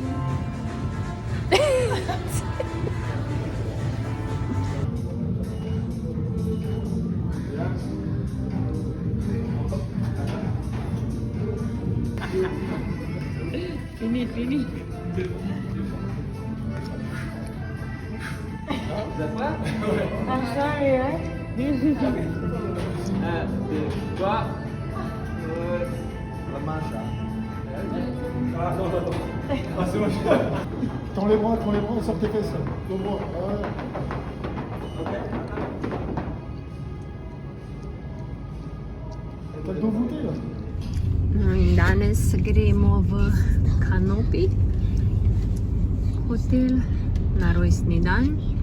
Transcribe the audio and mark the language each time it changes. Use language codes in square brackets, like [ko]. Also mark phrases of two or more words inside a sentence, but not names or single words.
[fr] Fini. [en] I'm sorry, right? 1, 2, 3. [fr] La manche. Ah non. Ah c'est moche. Tends les bras, sors tes fesses. Deux bras. T'as le dos voûté là. [sl] No in danes gremo v Kanopi hotel na rojstni dan.